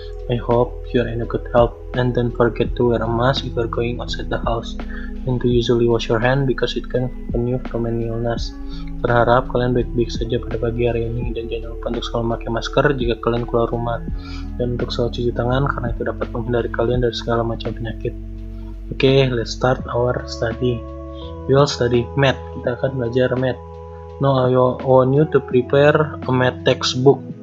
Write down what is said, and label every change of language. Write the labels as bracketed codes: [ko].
[en] I hope you're in a good health and don't forget to wear a mask if you're going outside the house and to usually wash your hand because it can prevent you from any illness. [id] Berharap kalian baik-baik saja pada pagi hari ini dan jangan lupa untuk selalu memakai masker jika kalian keluar rumah dan untuk selalu cuci tangan karena itu dapat menghindari kalian dari segala macam penyakit. [en] Okay, let's start our study. We will study math. [id] Kita akan belajar [en] math. Now I want you to prepare a math textbook.